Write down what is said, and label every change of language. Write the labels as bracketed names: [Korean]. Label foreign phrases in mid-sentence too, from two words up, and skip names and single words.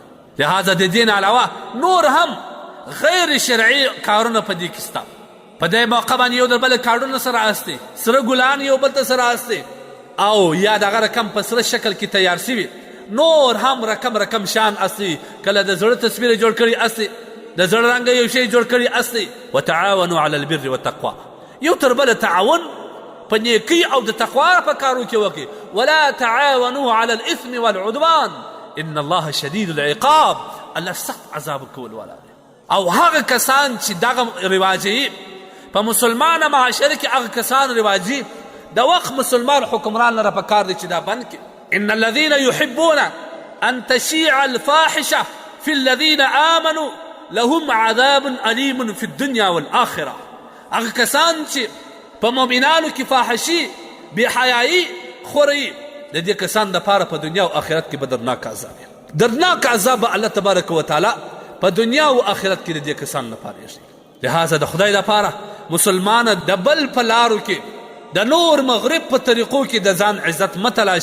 [Pashto] لهذا د دین علاوه نور هم غیر شرعي کارونه په دې کې شته. په دې موقع باندې یو د بل کارډونه سره هستي، سره ګلان یو بل ته سره هستي، او یا دغه رقم په سره شکل کې تیار شوي، نور هم رقم شان هستي. کله د زړه تصویر جوړ کړي هستي، د زړه رنګه یو شی جوړ کړي هستي. [Arabic] وتعاونوا على البر والتقوى. [Pashto] یو تر بله تعاون په نیکۍ او د تقوا په کارو کې وکړي. [Arabic] ولا تعاونوا على الاثم والعدوان ان الله شدید العقاب. [Pashto] الله سخت عذاب کول والا دی. او هغه کسان چې دغه رواجي په مسلمانه معاشره کې هغه کسان رواجي د وخت مسلمان حکمران لره په کار دی چې دا بند کړي. [Arabic] ان الذين يحبون ان تشيع الفاحشه في الذين امنوا لهم عذاب الیم في الدنيا والاخره. [Pashto] هغه کسان چې په مؤمنانو کې فاحشي بېحیایي خوري، د دې کسان دپاره په دنیا او آخرت کې به درناک عذاب وي. درناک عذاب به [Arabic] الله تبارک وتعالی [Pashto] په دنیا او آخرت کې د دې کسانو لپاره ایږدي. لهذا د خدای لپاره مسلمانه د بل په لارو کې د نور مغرب په طریقو کې د ځان عزت مه تلاشوه.